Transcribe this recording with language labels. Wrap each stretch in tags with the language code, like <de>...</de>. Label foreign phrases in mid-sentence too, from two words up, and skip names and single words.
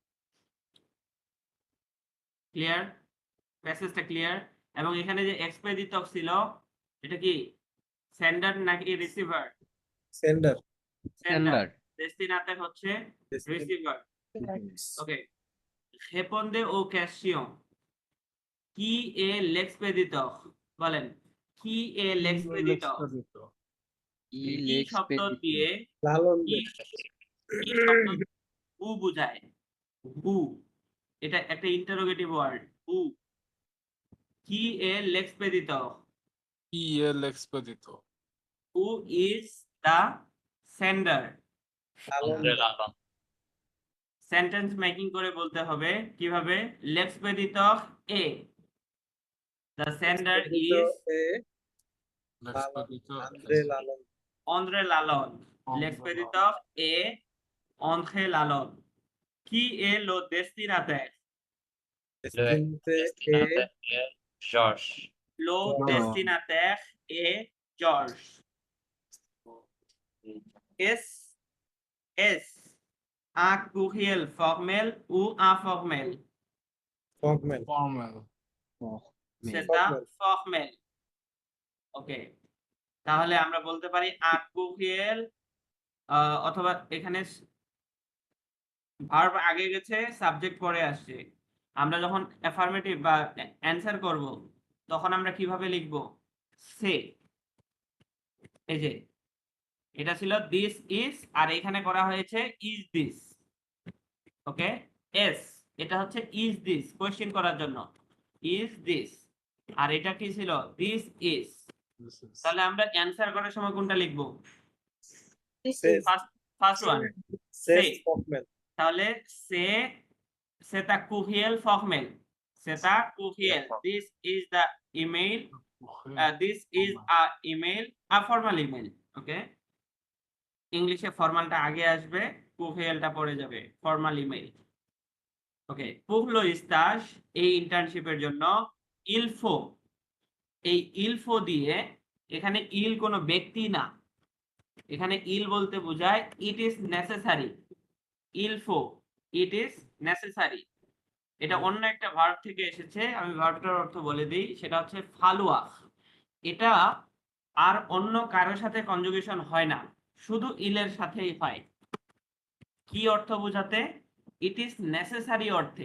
<bn>ক্লিয়ার? প্যাসেজটা ক্লিয়ার? এবং এখানে যে এক্সপেডিটর ছিল এটা কি সেন্ডার নাকি রিসিভার? সেন্ডার সেন্ডার। ডেস্টিনেটর হচ্ছে রিসিভার। ওকে,</bn> <fr>répondez aux questions. Qui est l'expéditeur? বলেন, qui est l'expéditeur?</fr> <bn>কি শব্দ দিয়ে, লালন কি শব্দ হু বোঝায়? হু, এটা একটা ইন্টারোগেটিভ ওয়ার্ড। হু,</bn> <fr>qui est</fr> <bn>l'expéditeur?</bn> <fr>Qui est l'expéditeur?</fr> <en>Who is the sender?</en> <fr>লালন Andre Lalon.</fr> <bn>সেন্টেন্স মেকিং করে বলতে হবে কিভাবে?</bn> <fr>l'expéditeur est,</fr> <en>the sender is</en> <fr>L'expéditeur আন্দ্রে est লালন André Lalonde, l'expéditeur est André Lalonde. Qui est le destinataire? Le ডেস্টিনিতে destinataire est George. Le destinataire est George. S a courriel formel ou informel?</fr> <en>Formal. Formal.</en> <fr>C'est</fr> <en>Formal.</en> <fr>formel.</fr> <bn>ওকে, তাহলে আমরা বলতে পারি</bn> <fr>a courriel</fr> <bn>অথবা এখানে ভার্ব আগে গেছে, সাবজেক্ট পরে আসছে। আমরা যখন অ্যাফার্মেটিভ বা অ্যানসার করব তখন আমরা কিভাবে লিখব? সে, এই যে এটা ছিল</bn> <en>this is,</en> <bn>আর এখানে করা হয়েছে</bn> <en>is this.</en> <bn>ওকে, এস এটা হচ্ছে</bn> <en>is this,</en> <bn>কোশ্চেন করার জন্য</bn> <en>is this,</en> <bn>আর এটা কি ছিল?</bn> <en>this is. This is</en> <bn>তাহলে আমরা অ্যানসার করার সময় কোনটা লিখব?</bn> <en>This Says. is first one. Says Say. formal.</en> <fr>তাহলে c'est un courriel formel. C'est un courriel.</fr> <en>This is the email. This is a email, a formal email. Okay.</en> <bn>ইংলিশে ফর্মালটা আগে আসবে, কুরিয়েলটা পরে যাবে,</bn> <en>formal email.</en> <bn>ওকে,</bn> <fr>pour le stage,</fr> <bn>এই ইন্টার্নশিপের জন্য</bn> <fr>il faut,</fr> <bn>এই</bn> <fr>il faut</fr> <bn>দিয়ে, এখানে il কোনো ব্যক্তি না, এখানে il বলতে বোঝায়</bn> <en>it is necessary.</en> <fr>il faut,</fr> <en>it is necessary.</en> <bn>এটা অন্য একটা ভার্ব থেকে এসেছে, আমি ভার্বটার অর্থ বলে দিই, সেটা হচ্ছে ফালুয়াহ। এটা আর অন্য কারোর সাথে কনজুগেশন হয় না, শুধু ইলের সাথেই হয়। কি অর্থ বোঝাতে?</bn> <en>it is necessary</en> <bn>অর্থে।</bn>